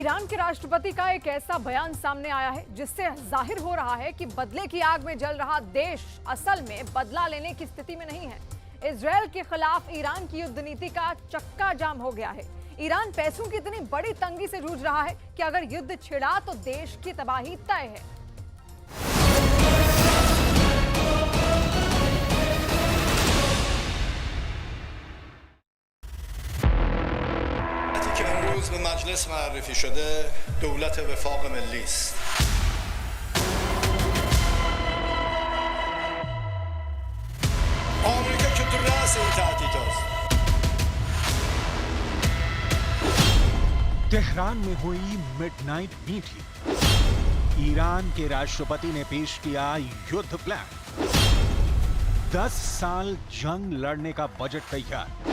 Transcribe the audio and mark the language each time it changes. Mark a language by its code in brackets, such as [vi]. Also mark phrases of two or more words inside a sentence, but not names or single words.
[hi] ईरान के राष्ट्रपति का एक ऐसा बयान सामने आया है जिससे जाहिर हो रहा है कि बदले की आग में जल रहा देश असल में बदला लेने की स्थिति में नहीं है। इजरायल के खिलाफ ईरान की युद्ध नीति का चक्का जाम हो गया है। ईरान पैसों की इतनी बड़ी तंगी से जूझ रहा है कि अगर युद्ध छिड़ा तो देश की तबाही तय है। [fa] به مجلس معرفی شده دولت وفاق ملی است. آمریکا که تو رأس این تهدید است. [hi] तेहरान में हुई [en] midnight meeting. [hi] ईरान के राष्ट्रपति ने पेश किया युद्ध प्लान। 10 साल जंग लड़ने का बजट तैयार।